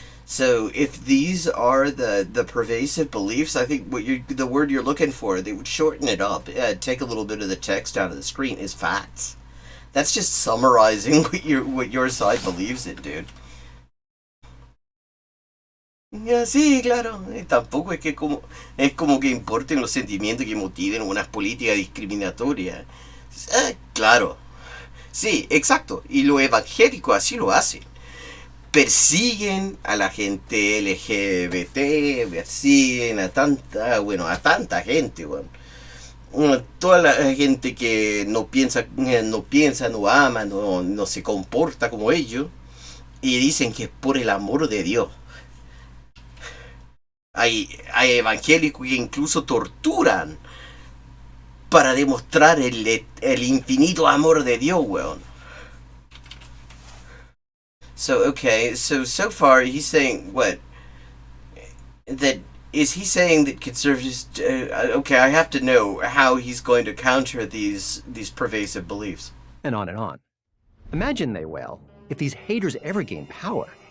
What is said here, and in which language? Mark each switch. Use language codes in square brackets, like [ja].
[en] So if these are the pervasive beliefs, I think the word you're looking for, they would shorten it up, take a little bit of the text out of the screen, is facts. That's just summarizing what your side believes in, dude. [es] Sí, claro. Tampoco es como que importen los sentimientos que motiven unas políticas discriminatorias. Claro. Sí, exacto. Y los evangélicos así lo hacen. Persiguen a la gente LGBT, persiguen a tanta gente, bueno. Toda la gente que no piensa, no ama, no se comporta como ellos, y dicen que es por el amor de Dios. Hay evangélicos que incluso torturan para demostrar el infinito amor de Dios, weón. [en] So, okay, so far he's saying what? Is he saying that conservatives... okay, I have to know how he's going to counter these pervasive beliefs. And on and on. Imagine, they wail, if these haters ever gain power.